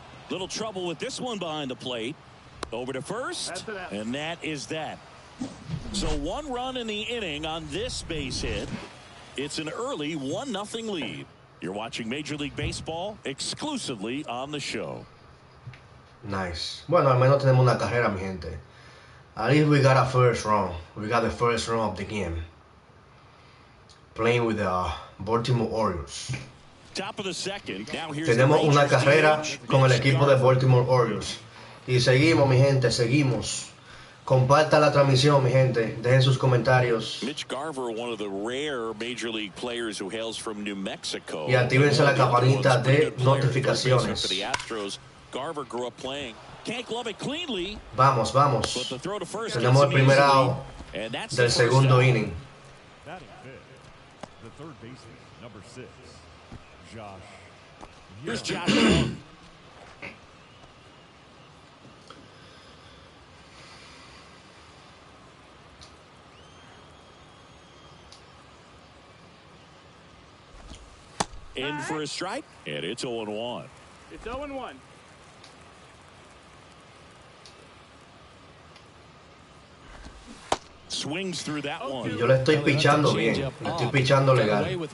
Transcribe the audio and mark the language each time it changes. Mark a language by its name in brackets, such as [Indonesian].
[English] Little trouble with this one behind the plate. Over to first, and that is that. So 1 run in the inning on this base hit. It's an early 1-0 lead. You're watching Major League Baseball exclusively on the show. Nice. [Spanish] Bueno, al menos tenemos una carrera, mi gente. [English] At least we got a first run. We got the first run of the game. Playing with the Baltimore Orioles. Top of the second. Now here's [Spanish] Tenemos una carrera con el equipo de Baltimore Orioles. Y seguimos, mi gente, seguimos. Compartan la transmisión, mi gente. Dejen sus comentarios. [English] Mitch Garver, one of the rare Major League players who hails from New Mexico. [Spanish] Y actívense la campanita de notificaciones. [English] For the Astros, Garver grew up playing. Can't glove it cleanly. [Spanish] Vamos. [English] But the throw to first [Spanish] Tenemos el primer out del segundo inning. [English] Batting fifth, the third baseman, number 6, Josh. Here's Josh. In for a strike, and it's 0-1. It's 0-1. Swings through that one. [Spanish] Y yo le estoy pichando bien. Le estoy pichando legal.